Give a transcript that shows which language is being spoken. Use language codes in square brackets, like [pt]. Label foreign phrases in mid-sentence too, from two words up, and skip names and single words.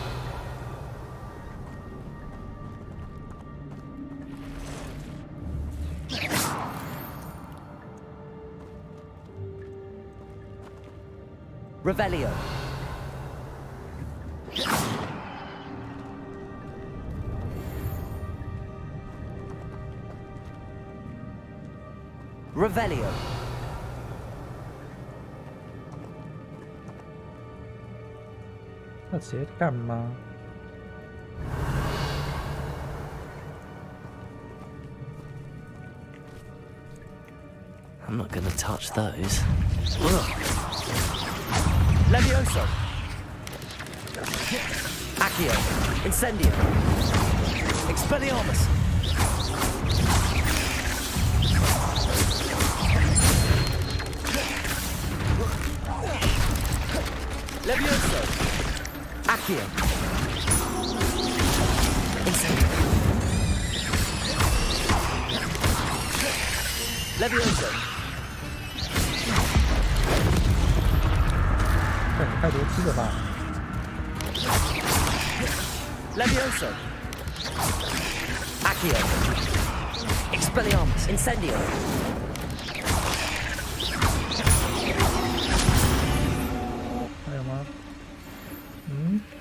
[la] Revelio. Revelio. [zh] 要直接干吗？ [la] Revelio. [en] I'm not gonna touch those. [la] Levioso. Accio. Incendio. Expelliarmus. Levioso. Accio. Incendio. Levioso. [zh] 这也太多次了吧 [la] Levioso. Accio. Expelliarmus. Incendio. [zh] 还有吗？嗯。